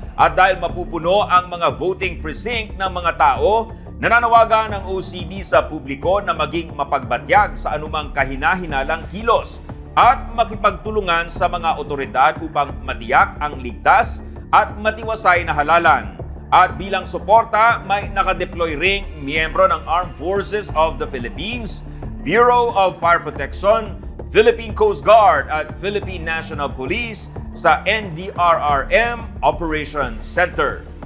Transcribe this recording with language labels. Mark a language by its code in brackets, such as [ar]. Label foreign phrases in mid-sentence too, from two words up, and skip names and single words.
[tl] At dahil mapupuno ang mga [en] voting precinct [tl] ng mga tao, nananawagan ng OCD sa publiko na maging mapagbatyag sa anumang kahina-hinalang kilos at makipagtulungan sa mga otoridad upang matiyak ang ligtas at matiwasay na halalan. At bilang suporta, may nakadeploy ring miyembro ng Armed Forces of the Philippines, Bureau of Fire Protection, Philippine Coast Guard at Philippine National Police sa NDRRM Operations Center.